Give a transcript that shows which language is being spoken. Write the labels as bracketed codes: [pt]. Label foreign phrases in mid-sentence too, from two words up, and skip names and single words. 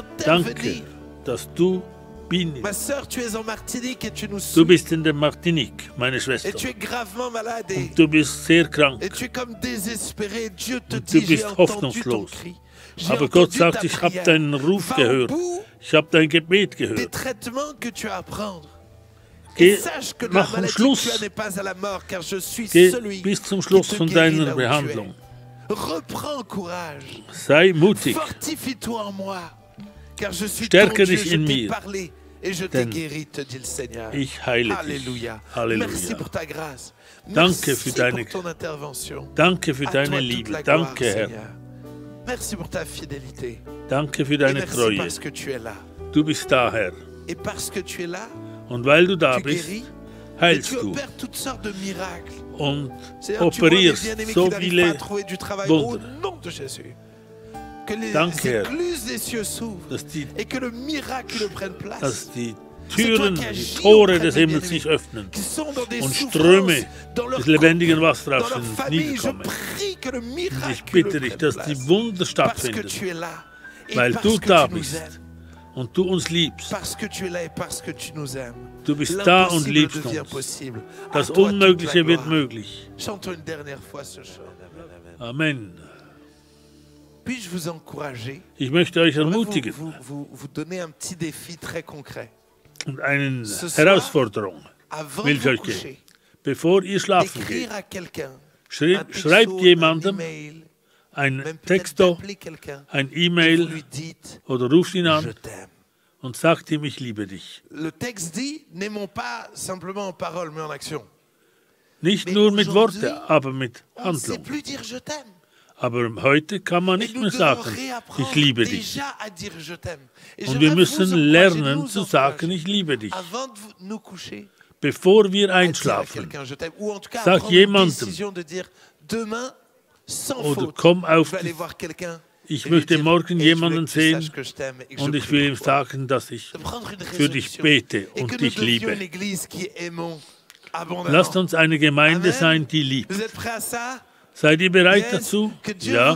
[de] Danke, [fr] d'intervenir. [de] dass du [fr] Ma sœur, tu es en Martinique et tu nous [de] Du [fr] souviens. [de] bist in der Martinique, meine Schwester. [fr] Et tu es gravement malade et, [de] Und du bist sehr krank. [fr] et tu es comme désespéré. Dieu te [de] Und du [fr] dit, j'ai [de] bist [fr] entendu ton [de] hoffnungslos. [fr] cri. J'ai [de] Aber Gott [fr] entendu [de] sagt, [fr] ta [de] ich habe [fr] prière. [de] deinen Ruf [fr] Va au [de] gehört. [fr] bout [de] Ich habe dein Gebet [fr] des [de] gehört. [fr] traitements que tu as à prendre. [de] Geh, [fr] Et sache que la [de] mach [fr] maladie [de] Schluss. [fr] que tu as n'est pas à la mort, car je suis [de] Geh [fr] celui [de] bis zum [fr] qui [de] Schluss [fr] te [de] von [fr] guérit [de] deiner [fr] là où tu es. [de] Behandlung. [fr] Reprends courage. [de] Sei mutig, [fr] Fortifie-toi en moi, car je suis [de] Stärke [fr] ton Dieu, [de] dich [fr] je [de] in [fr] t'ai [de] mir. [fr] parlé et je t'ai [de] Denn [fr] guéri, te dit le Seigneur. [de] ich heile dich. [fr] Alléluia. [de] Halleluja. [fr] Merci pour ta grâce. [de] Danke [fr] Merci [de] für deine- [fr] pour ton intervention. [de] Danke für [fr] À toi [de] deine [fr] toute [de] Liebe. [fr] la gloire, [de] Danke, Herr. [fr] Seigneur. Merci pour ta fidélité. [de] Danke für [fr] Et [de] deine [fr] merci [de] Treue. [fr] parce que tu es là. [de] Du bist da, Herr. [fr] Et parce que tu es là, [de] Und weil du da [fr] tu [de] bist, [fr] guéris et [de] heilst [fr] tu [de] du [fr] opères toutes sortes de miracles. [de] und [fr] Seigneur, tu vois les [de] operierst [fr] bien-aimés [de] so [fr] qui n'arrivent pas à [de] viele [fr] trouver du travail au [de] Wunder. [fr] nom de Jésus. Que les [de] Danke, Herr. [fr] écluses des cieux s'ouvrent [de] dass die, [fr] et que le miracle prenne place. [de] dass die [fr] C'est toi [de] Türen, [fr] qui [de] die [fr] agis [de] Tore [fr] auprès des [de] des Himmels [fr] bien-aimés, [de] sich öffnen [fr] qui sont dans des [de] und [fr] souffrances, [de] Ströme [fr] dans leur [de] des lebendigen [fr] couple, [de] Wassers [fr] dans [de] auf [fr] leur [de] sie [fr] famille. Je [de] niederkommen. [fr] prie que le [de] Und ich [fr] miracle [de] bitte dich, [fr] prenne [de] dass [fr] place. [de] die Wunder [fr] Parce que [de] stattfinden [fr] tu es là et [de] weil [fr] parce [de] du [fr] que [de] da [fr] tu nous [de] bist [fr] aimes. [de] und du uns liebst. [fr] Parce que tu es là et parce que tu nous aimes. [de] Du bist da und [fr] L'impossible [de] liebst [fr] devient [de] uns. [fr] possible. À [de] Das [fr] toi toute la [de] Unmögliche wird [fr] gloire. [de] möglich. [fr] Chantons une dernière fois ce chant. [de] Amen. [fr] Puis-je vous encourager? [de] Ich möchte euch [fr] J'aimerais [de] ermutigen [fr] vous donner un petit défi très concret. [de] und eine [fr] Ce soir, [de] Herausforderung [fr] Avant [de] will [fr] de [de] ich [fr] vous [de] euch [fr] coucher, [de] geben. Bevor ihr schlafen [fr] écrire [de] geht, [fr] à quelqu'un un [de] schreibt [fr] texto, un [de] jemandem [fr] email, [de] ein [fr] même peut-être [de] Texto, [fr] d'appeler quelqu'un. [de] ein [fr] Et vous [de] E-Mail [fr] lui dites, [de] oder ruft ihn [fr] je [de] an [fr] t'aime. [de] und sagt ihm, ich liebe dich. [fr] Le texte dit, n'aimons pas simplement en parole, mais en action. [de] Nicht [fr] Mais [de] nur mit [fr] aujourd'hui, [de] Worten, aber mit [fr] On ne sait [de] Handlung. [fr] plus dire je t'aime. [de] Aber heute kann man [fr] Et [de] nicht [fr] nous [de] mehr [fr] devons [de] sagen, [fr] réapprendre [de] ich liebe dich. [fr] déjà à dire je t'aime. Et [de] Und wir [fr] j'aimerais [de] müssen [fr] vous encourager, [de] lernen [fr] nous [de] zu [fr] encourager, [de] sagen, ich liebe dich. [fr] avant de nous coucher, [de] Bevor wir [fr] à dire à [de] einschlafen, [fr] quelqu'un je t'aime. Ou en tout cas, à [de] Sag [fr] prendre une [de] jemandem. [fr] décision de dire demain, [de] oder komm auf dich. Ich möchte morgen jemanden sehen und ich will ihm sagen, dass ich für dich bete und dich liebe. Lasst uns eine Gemeinde sein, die liebt. Seid ihr bereit dazu? Ja.